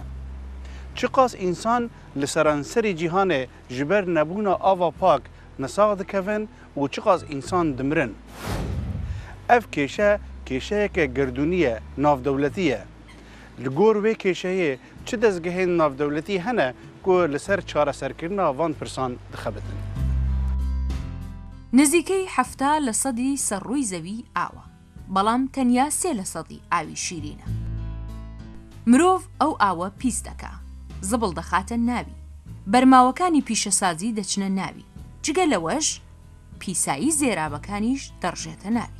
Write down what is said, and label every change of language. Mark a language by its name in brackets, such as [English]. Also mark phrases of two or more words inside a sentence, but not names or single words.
[Kurdish] Çi qas însan li seranserî cîhanê ji ber nebûna ava pak nesaq dikevin û çi qas însan dimirin? Ev kêşe kêşeyeke girdûnî ye, navdewletî ye. Li gor wê kêşeyê çi dezgehên navdewletî hene ku li ser çareserkirina van pirsan dixebitin? [Central Kurdish] نزیکەی 70% سەرڕووی زەوی ئاوە، بەڵام تەنیا 3% ئاوی شیرینە. مرۆڤ ئەو ئاوە پیس دەکا، زبڵ دەخاتە ناوی، بەرماوەکانی پیشەسازی دەچنە ناوی، جگە لەوەش پیسایی زێرابەکانیش دەڕژێتە ناوی.